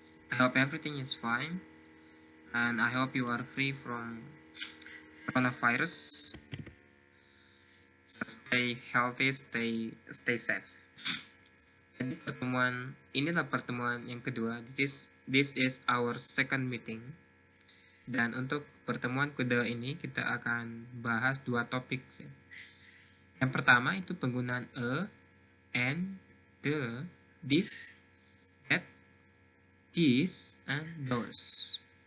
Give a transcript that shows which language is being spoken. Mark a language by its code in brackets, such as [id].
[en] I hope everything is fine, and I hope you are free from coronavirus. So stay healthy, stay safe. [id] Jadi inilah pertemuan yang kedua. [en] This is our second meeting. [id] Dan untuk pertemuan kedua ini kita akan bahas dua topik. Yang pertama itu penggunaan and, the, this, that, these, and those.